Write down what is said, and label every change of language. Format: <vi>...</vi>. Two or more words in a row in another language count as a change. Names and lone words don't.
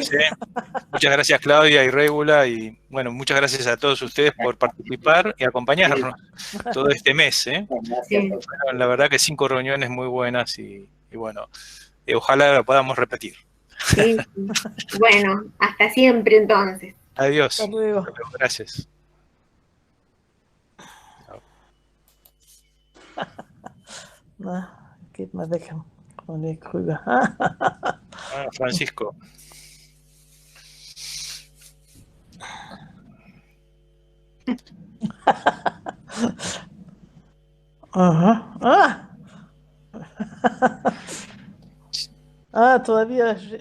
<es>Muchas gracias, Claudia y Regula, y bueno, muchas gracias a todos ustedes por participar y acompañarnos todo este mes. Sí. Bueno, la verdad que 5 reuniones muy buenas y bueno, ojalá lo podamos repetir. Sí. Bueno, hasta siempre entonces. Adiós. Hasta luego. Gracias.</es> <de>Na, geht mal weg von der Krüger.</de> <es>Francisco. Ajá. Todavía.</es>